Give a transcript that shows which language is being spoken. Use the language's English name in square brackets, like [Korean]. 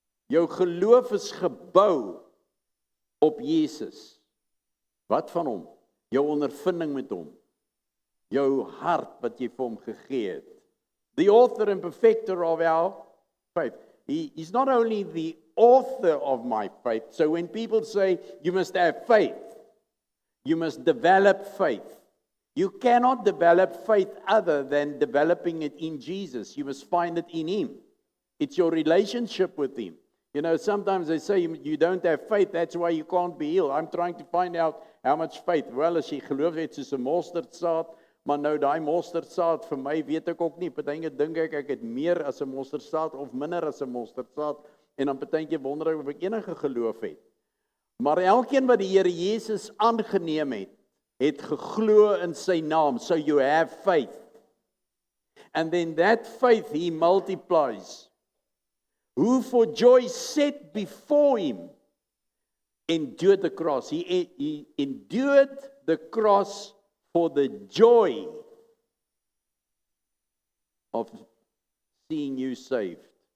[Afrikaans] Jou geloof is gebou op Jesus. Wat van hom? Jou ondervinding met hom. jou hart wat jy vir hom gegee het. [English] The author and perfecter of our faith. He is not only the author of my faith. So when people say you must have faith, you must develop faith. You cannot develop faith other than developing it in Jesus. You must find it in Him. It's your relationship with Him. You know, sometimes they say you don't have faith, that's why you can't be healed. I'm trying to find out how much faith. [Afrikaans] Wel, as jy geloof het soos 'n mosterdsaad, maar nou daai mosterdsaad vir my weet ek ook nie. Partyke dink ek het meer as 'n mosterdsaad of minder as 'n mosterdsaad en dan partyke wonder ek of ek enige geloof het. Maar elkeen wat die Here Jesus aangeneem het, het geglo in sy naam. [English] So you have faith. And then that faith He multiplies. Who for joy set before Him endured the cross. He endured the cross for the joy of seeing you saved.